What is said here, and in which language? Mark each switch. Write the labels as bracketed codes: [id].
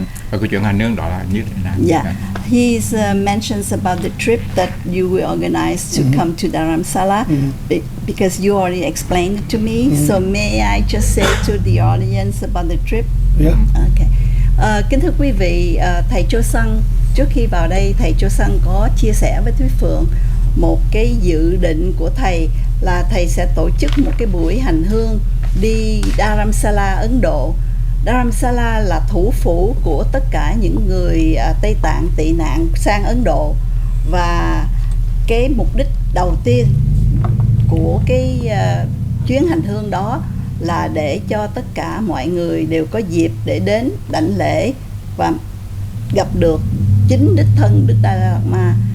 [vi] Và cái chuyện hành hương đó là như thế nào? [en] He mentions about the trip that you will organize to come to Dharamsala, because you already explained it to me. So may I just say to the audience about the trip? Okay. [vi] Kính thưa quý vị, thầy Cho Sung trước khi vào đây, thầy Cho Sung có chia sẻ với Thúy Phượng một cái dự định của thầy là thầy sẽ tổ chức một cái buổi hành hương đi Dharamsala, Ấn Độ. Dharamsala là thủ phủ của tất cả những người Tây Tạng tị nạn sang Ấn Độ, và cái mục đích đầu tiên của cái chuyến hành hương đó là để cho tất cả mọi người đều có dịp để đến đảnh lễ và gặp được chính đích thân Đức DaLai Lama.